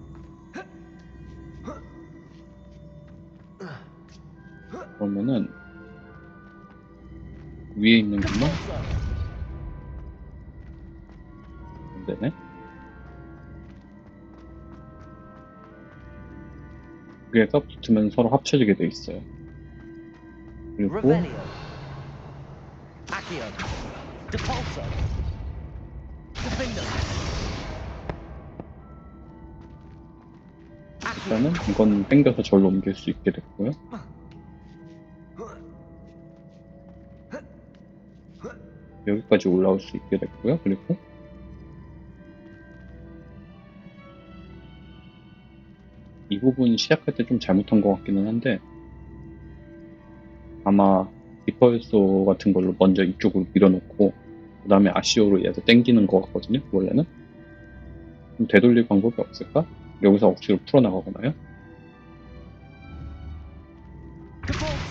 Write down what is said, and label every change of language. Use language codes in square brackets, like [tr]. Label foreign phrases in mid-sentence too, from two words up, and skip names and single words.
[ko] 그러면은 위에 있는 것만 안 되네. 위에가 붙으면 서로 합쳐지게 돼 있어요. 그리고 Revelio. Accio. Depulso. Defino. 일단은 이건 당겨서 절로 옮길 수 있게 됐고요. 여기까지 올라올 수 있게 됐고요. 그리고 이 부분 시작할 때 좀 잘못한 것 같기는 한데 아마 디펄소 같은 걸로 먼저 이쪽으로 밀어놓고 그 다음에 아시오로 얘도 당기는 것 같거든요. 원래는 좀 되돌릴 방법이 없을까? 여기서 억지로 풀어나가거나요? Depulso.